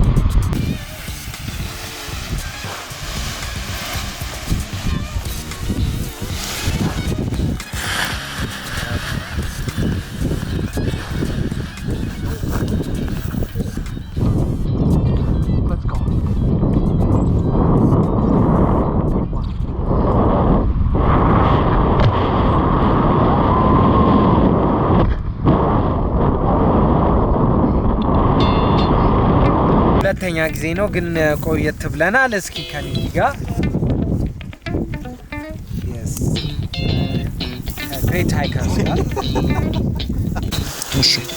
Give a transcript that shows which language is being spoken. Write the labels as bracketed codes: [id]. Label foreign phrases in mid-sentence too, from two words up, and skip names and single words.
[en] Let's go. [am] ሁለተኛ ጊዜ ነው ግን ቆየት ብለናል። እስኪ ከኔ ጋር [en] yes great hikers [am] እሺ